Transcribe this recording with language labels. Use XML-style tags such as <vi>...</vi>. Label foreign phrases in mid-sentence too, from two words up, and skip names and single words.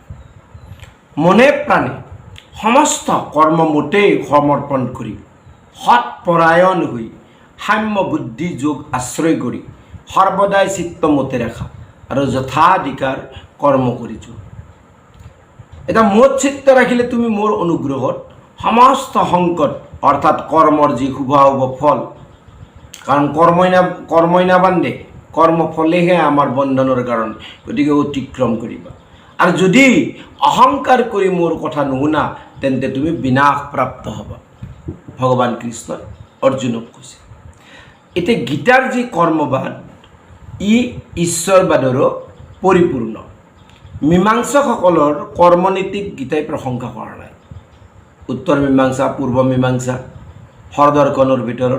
<as>মনে প্ৰাণে সমস্ত কৰ্ম মোতেই সমৰ্পণ কৰি সৎপৰায়ণ হৈ সাম্য বুদ্ধি যোগ আশ্ৰয় কৰি সৰ্বদাই চিত্ত মতে ৰাখা আৰু যথাধিকাৰ কৰ্ম কৰি যোৱা। এটা মোত চিত্ত ৰাখিলে তুমি মোৰ অনুগ্ৰহত সমস্ত সংকট অর্থাৎ কর্মর যে শুভাশুভ ফল, কারণ কর্মই না বান্ধে কর্মফলেহে আমার বন্ধনের কারণ, গতিকে অতিক্রম করিবা। আর যদি অহংকার কৰি মোর কথা নুশুনা তেন্তে তুমি বিনাশ প্রাপ্ত হবা। ভগবান কৃষ্ণ অর্জুনক কৈছে। এতিয়া গীতাৰ যি কৰ্মবাদ ই ঈশ্বৰবাদৰো পৰিপূৰ্ণ। মীমাংসকসকলৰ কৰ্মনীতিক গীতাই প্ৰশংসা কৰা নাই। উত্তৰ মীমাংসা, পূৰ্ব মীমাংসা, হৰদৰ্শনৰ ভিতৰত।</as>